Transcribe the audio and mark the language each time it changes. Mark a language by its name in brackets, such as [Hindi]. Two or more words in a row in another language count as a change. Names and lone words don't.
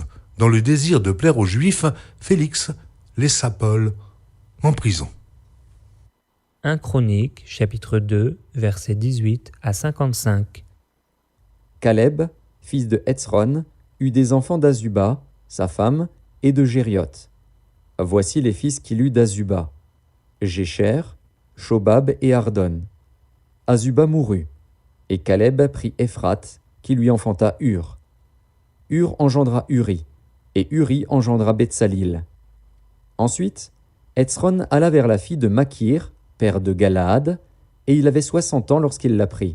[French] Dans le désir de plaire aux Juifs, Félix laissa Paul en prison. 1 Chroniques, chapitre 2, versets 18 à 55. Caleb, fils de Hetzron, eut des enfants d'Azuba, sa femme, et de Gérioth. Voici les fils qu'il eut d'Azuba: Jécher, Shobab et Ardon. Azuba mourut, et Caleb prit Ephrate, qui lui enfanta Hur. Hur engendra Uri, et Uri engendra Betsalil. Ensuite, Hetzron alla vers la fille de Makir, père de Galaad, et il avait 60 ans lorsqu'il la prit.